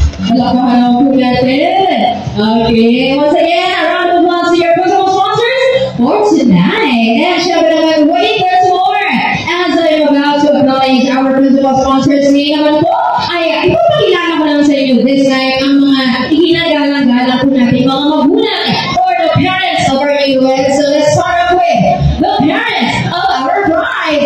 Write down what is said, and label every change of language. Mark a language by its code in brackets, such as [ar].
[tl] Palakpakan po natin. [en] Okay, once again, a round of applause to your personal sponsors for tonight. And [tl] syempre naman, [en] wait, there's more. As I'm about to acknowledge our [tl] mga sponsors ngayon naman po, ay ipapakilala ko lang sa inyo [en] this time [tl] ang mga iginagalang-galang po natin mga magulang [en] or the parents of our newlyweds. So let's start off with the parents of our bride.